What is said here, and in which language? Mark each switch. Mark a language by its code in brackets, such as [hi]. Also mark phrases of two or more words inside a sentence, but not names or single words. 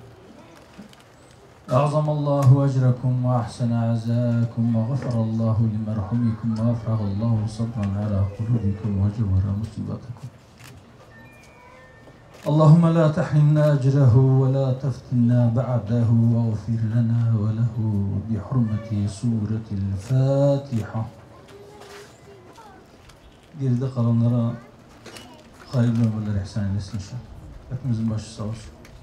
[ar] أعظم الله أجركم وأحسن عزاكم، وغفر الله لمرحومكم، وأفرغ الله صبرا على قلوبكم وجبر مصيبتكم. اللهم لا تحرمنا أجره ولا تفتنا بعده، واغفر لنا وله بحرمة سورة الفاتحة. [tr] Geride kalanlara hayırlı ömürler ihsan eylesin inşallah. Hepimizin başı sağ olsun.